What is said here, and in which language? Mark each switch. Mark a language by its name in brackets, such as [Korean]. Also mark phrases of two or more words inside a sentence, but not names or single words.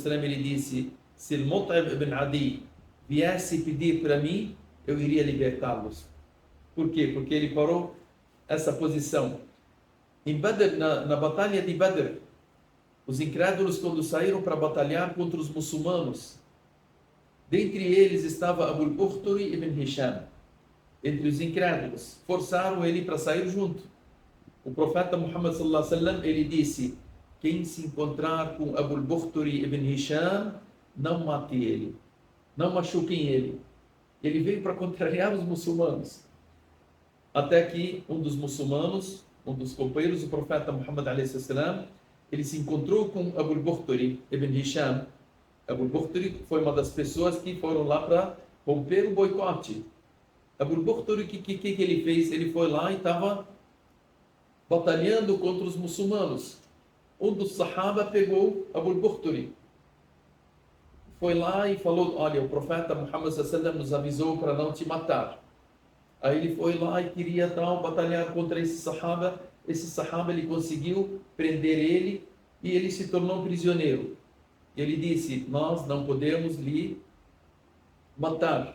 [Portuguese] ele disse: se o Mut'im ibn Adi viesse pedir para mim, eu iria libertá-los. Por quê? Porque ele parou essa posição. Em Badr, na batalha de Badr, os incrédulos, quando saíram para batalhar contra os muçulmanos, dentre eles estava Abu al-Bukhturi ibn Hisham. Entre os incrédulos, forçaram ele para sair junto. O profeta Muhammad [Arabic] صلى الله عليه وسلم, [Portuguese] ele disse: quem se encontrar com Abu al-Bukhturi ibn Hisham, não mate ele, não machuquem ele. Ele veio para contrariar os muçulmanos. Até que um dos muçulmanos, um dos companheiros do profeta Muhammad a.s., ele se encontrou com Abu al-Bukhturi ibn Hisham. Abu al-Bukhturi foi uma das pessoas que foram lá para romper o boicote. Abu al-Bukhturi, o que ele fez? Ele foi lá e estava batalhando contra os muçulmanos. Um dos sahaba pegou Abu al-Bukhturi, foi lá e falou: olha, o profeta Muhammad sallallahu nos avisou para não te matar. Aí ele foi lá e queria batalhar contra esse sahaba. Esse sahaba, ele conseguiu prender ele e ele se tornou um prisioneiro. Ele disse: nós não podemos lhe matar.